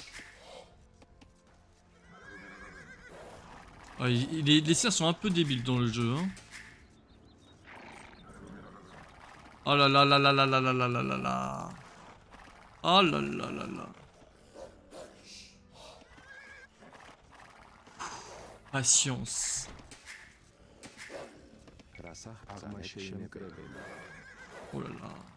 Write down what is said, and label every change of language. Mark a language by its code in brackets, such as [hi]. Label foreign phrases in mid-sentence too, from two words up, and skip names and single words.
[fr] Ah, les cerfs sont un peu débiles dans le jeu. Hein. Oh là là là là là là là là là là là. Oh là là là là. Patience. Oh là là.